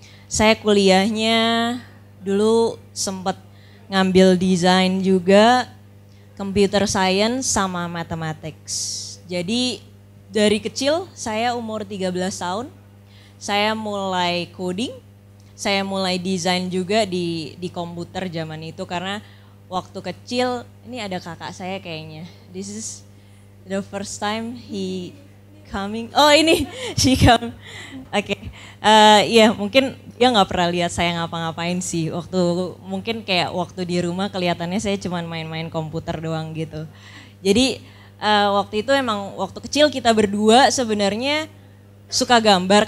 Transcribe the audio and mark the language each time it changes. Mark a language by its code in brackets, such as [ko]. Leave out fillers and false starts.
[id] Saya kuliahnya dulu sempat ngambil desain juga, computer science sama mathematics. Jadi dari kecil saya umur 13 tahun, saya mulai coding, saya mulai desain juga di komputer zaman itu karena waktu kecil, ini ada kakak saya kayaknya. [en] This is the first time he coming. Oh ini, she come. [id] Oke, iya mungkin dia nggak pernah lihat saya ngapa-ngapain sih. Mungkin kayak waktu di rumah kelihatannya saya cuma main-main komputer doang gitu. Jadi waktu itu emang waktu kecil kita berdua sebenarnya suka gambar.